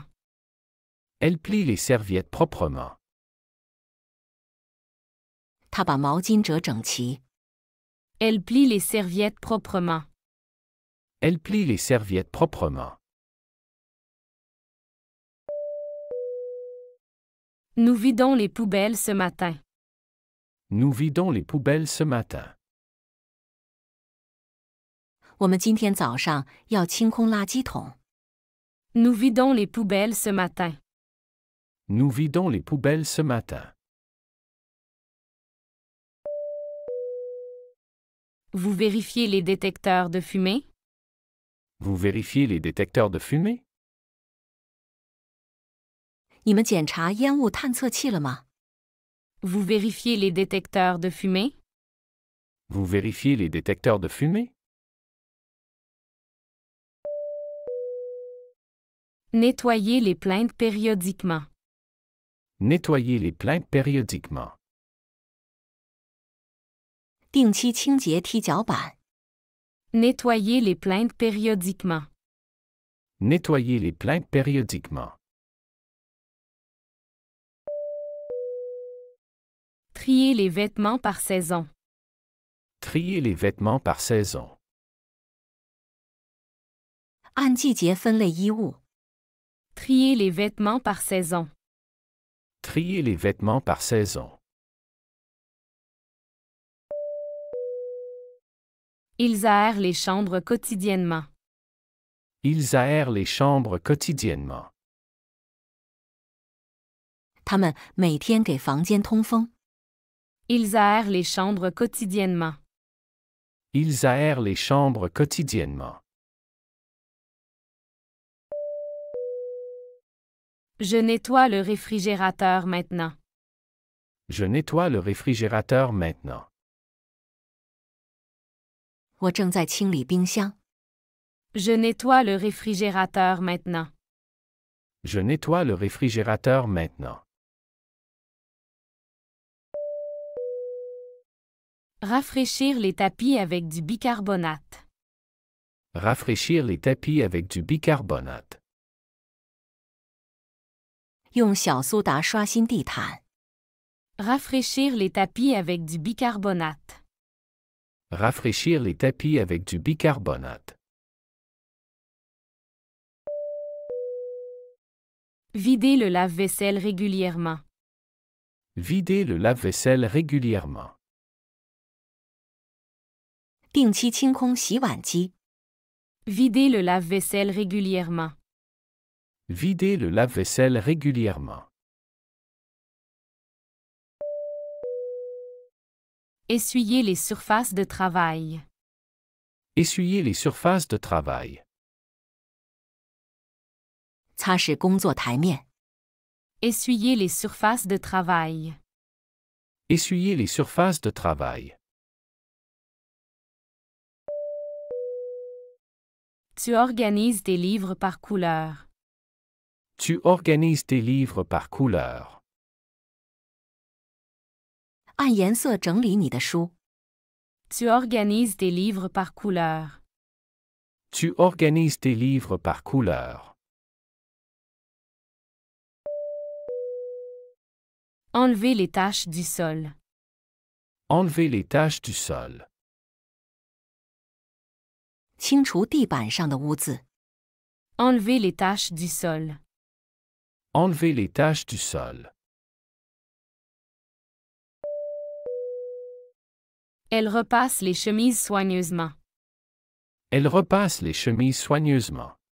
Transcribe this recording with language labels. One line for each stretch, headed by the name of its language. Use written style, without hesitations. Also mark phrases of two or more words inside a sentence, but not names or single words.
French: Elle plie les serviettes proprement.
Chinese: 她把毛巾折整齐。
French: Elle plie les serviettes proprement. Elle plie les serviettes proprement. Nous vidons les poubelles ce matin. Nous vidons les poubelles ce matin.
Chinese: 我们今天早上要清空垃圾桶。
French: Nous vidons les poubelles ce matin. Nous vidons les poubelles ce matin. Vous vérifiez les détecteurs de fumée? Vous vérifiez les détecteurs de fumée?
Chinese: 你们检查烟雾探测器了吗？
French: Vous vérifiez les détecteurs de fumée? Vous vérifiez les détecteurs de fumée? Nettoyez les plaintes périodiquement. Nettoyez les plaintes périodiquement.
Chinese: 定期清洁踢脚板。
French: Nettoyez les plaintes périodiquement. Nettoyez les plaintes périodiquement. Triez les vêtements par saison. Triez les vêtements par saison.
Chinese: 按季节分类衣物。
French: Triez les vêtements par saison. Triez les vêtements par saison. Ils aèrent les chambres quotidiennement. Ils aèrent les chambres quotidiennement.
Chinese: 他们每天给房间通风。
French: Ils aèrent les chambres quotidiennement. Ils aèrent les chambres quotidiennement. Je nettoie le réfrigérateur maintenant. Je nettoie le réfrigérateur maintenant.
Chinese: 我正在清理冰箱。
French: Je nettoie le réfrigérateur maintenant. Je nettoie le réfrigérateur maintenant. Rafraîchir les tapis avec du bicarbonate. Rafraîchir les tapis avec du bicarbonate.
Chinese: 用小苏打刷新地毯。
French: Rafraîchir les tapis avec du bicarbonate. Rafraîchir les tapis avec du bicarbonate. Vider le lave-vaisselle régulièrement. Vider le lave-vaisselle régulièrement.
Chinese: 定期清空洗碗机。
French: Vider le lave-vaisselle régulièrement. Vider le lave-vaisselle régulièrement. Essuyer les surfaces de travail. Essuyer les surfaces de travail.
Chinese: 擦拭工作台面。
French: Essuyer les surfaces de travail. Essuyer les surfaces de travail. Tu organises tes livres par couleur. Tu organises tes livres par couleur.
Chinese: 按颜色整理你的书。
French: Tu organises tes livres par couleur. Tu organises tes livres par couleur. Enlever les taches du sol. Enlever les taches du sol.
Chinese: 清除地板上的污渍。
French: Enlever les taches du sol. Enlever les taches du sol. Elle repasse les chemises soigneusement. Elle repasse les chemises soigneusement.